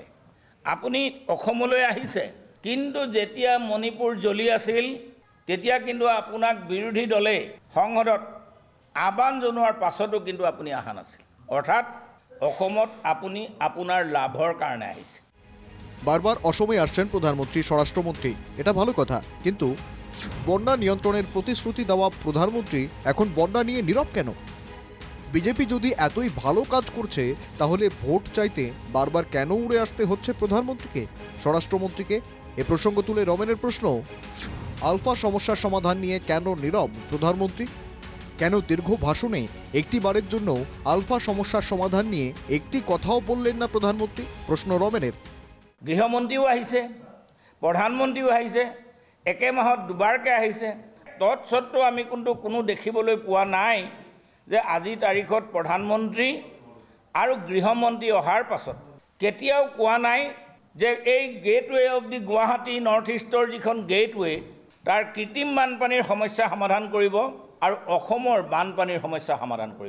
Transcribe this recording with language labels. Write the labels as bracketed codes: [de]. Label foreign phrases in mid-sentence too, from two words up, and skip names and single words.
[as] আপুনি অসমলৈ আহিছে, কিন্তু যেতিয়া মণিপুৰ জ্বলি আছিল তেতিয়া কিন্তু আপোনাক বিৰোধী দলে সংসদত আহ্বান জনোৱাৰ পাছতো কিন্তু আপুনি অহা নাছিল। অৰ্থাৎ অসমত আপুনি আপোনাৰ লাভৰ কাৰণে আহিছে। [bn] বারবার অসমে আসছেন প্রধানমন্ত্রী, স্বরাষ্ট্রমন্ত্রী, এটা ভালো কথা, কিন্তু বন্যা নিয়ন্ত্রণের প্রতিশ্রুতি দেওয়া প্রধানমন্ত্রী এখন বন্যা নিয়ে নীরব কেন? বিজেপি যদি এতই ভালো কাজ করছে, তাহলে ভোট চাইতে বারবার কেন উড়ে আসতে হচ্ছে প্রধানমন্ত্রীকে, স্বরাষ্ট্রমন্ত্রীকে? এ প্রসঙ্গ তুলে রমেনের প্রশ্ন, আলফা সমস্যার সমাধান নিয়ে কেন নীরব প্রধানমন্ত্রী? কেন দীর্ঘ ভাষণে একটি বারের জন্য আলফা সমস্যার সমাধান নিয়ে একটি কথাও বললেন না প্রধানমন্ত্রী? প্রশ্ন রমেনের। [as] গৃহমন্ত্ৰীও আহিছে, প্ৰধানমন্ত্ৰীও আহিছে, একে মাহত দুবাৰকৈ আহিছে। তৎসত্ত্বেও আমি কিন্তু কোনো দেখিবলৈ পোৱা নাই যে আজি তাৰিখত প্ৰধানমন্ত্ৰী আৰু গৃহমন্ত্ৰী অহাৰ পাছত কেতিয়াও কোৱা নাই যে এই [en] gateway of the Guwahati North Eastৰ [as] যিখন গেটৱে, তাৰ কৃত্ৰিম বানপানীৰ সমস্যা সমাধান কৰিব আৰু অসমৰ বানপানীৰ সমস্যা সমাধান কৰিব।